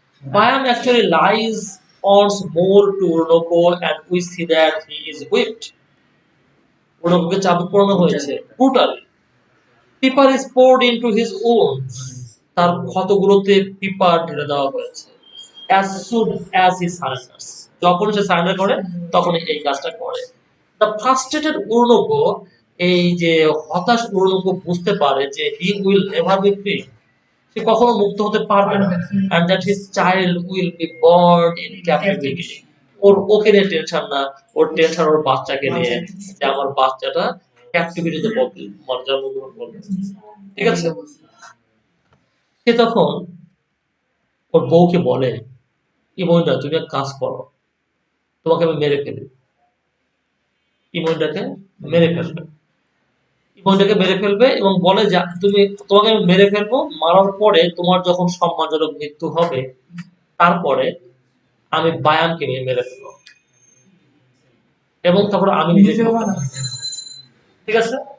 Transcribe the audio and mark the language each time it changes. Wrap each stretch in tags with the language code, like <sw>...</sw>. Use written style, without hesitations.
<en>Bayam actually lies once more to Urunoko and we see that he is whipped.</en> <bn>উর্নকোকে চাবুক পরানো হয়েছে brutally.</bn> <en>Pepper is poured into his wounds.</en> <bn>তার ক্ষতগুলোতে pepper ঢেলে দেওয়া হয়েছে।</bn> <en>As soon as he surrenders.</en> <bn>যখন সে surrender করে তখন এই কাজটা করে।</bn> <en>The frustrated</en> <bn>উর্নকো, এই যে হতাশ উর্নকো বুঝতে পারে যে</bn> <en>he will never be free.</en> <bn>সে কখনো মুক্ত হতে পারবে না,</bn> <en>and that his child will be born in captivity.</en> <bn>ওকে নিয়ে টেনশন না, ওর টেনশন ওর বাচ্চাকে নিয়ে, যে আমার বাচ্চাটা ক্যাপটিভিটিতে জন্মগ্রহণ করবে, ঠিক আছে। সে তখন ওর বউকে বলে, ইমনটা তুমি এক কাজ করো, তোমাকে আমি মেরে ফেলি, ইমনটাকে মেরে ফেলবে, ইমনটাকে মেরে ফেলবে, এবং বলে যে তুমি, তোমাকে আমি মেরে ফেলবো, মারার পরে তোমার যখন সম্মানজনক মৃত্যু হবে, তারপরে আমি বায়ামকে নিয়ে মেরে ফেলবো, এবং তারপর আমি নিজে, ঠিক আছে।</bn>